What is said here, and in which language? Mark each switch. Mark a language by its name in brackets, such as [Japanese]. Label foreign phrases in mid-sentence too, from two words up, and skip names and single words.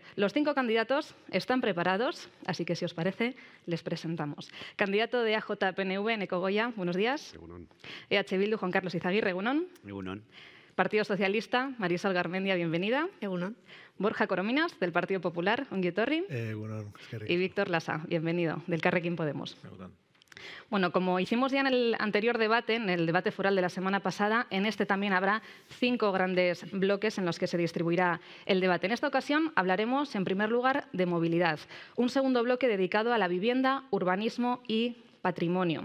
[Spanish] Los 5 candidatos están preparados, así que si os parece, les presentamos. Candidato de AJ-PNV, Eneko Goya, buenos días. [Basque] Egunon. EH Bildu, Juan Carlos Izaguirre, egunon. Egunon. [Spanish] Partido Socialista, Marisol Garmendia, bienvenida. [Basque] Egunon. [Spanish] Borja Corominas, del Partido Popular, [Basque] ongi etorri. Egunon. [Spanish] Y Víctor Lasa, bienvenido, del Carrequín Podemos. [Basque] Egunon. [Spanish] Bueno, como hicimos ya en el anterior debate, en el debate foral de la semana pasada, en este también habrá 5 grandes bloques en los que se distribuirá el debate. En esta ocasión hablaremos, en primer lugar, de movilidad. Un segundo bloque dedicado a la vivienda, urbanismo y patrimonio.